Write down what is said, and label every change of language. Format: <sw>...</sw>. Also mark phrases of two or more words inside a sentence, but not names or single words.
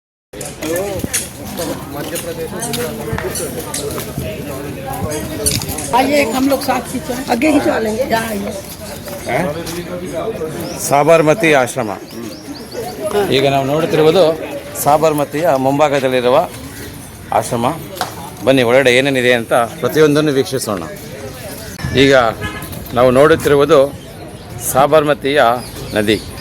<hi>मध्य प्रदेश आइए हम लोग साथ खींचो, आगे खिंचवा लेंगे। जहाँ आइए</hi> <kn>ಸಾಬರಮತಿ ಆಶ್ರಮ. ಈಗ ನಾವು ನೋಡುತ್ತಿರುವುದು ಸಾಬರಮತಿಯ ಮುಂಭಾಗದಲ್ಲಿರುವ ಆಶ್ರಮ. ಬನ್ನಿ ಒಳಗಡೆ ಏನೇನಿದೆ ಅಂತ ಪ್ರತಿಯೊಂದನ್ನು ವೀಕ್ಷಿಸೋಣ. ಈಗ ನಾವು ನೋಡುತ್ತಿರುವುದು ಸಾಬರಮತಿಯ ನದಿ.</kn>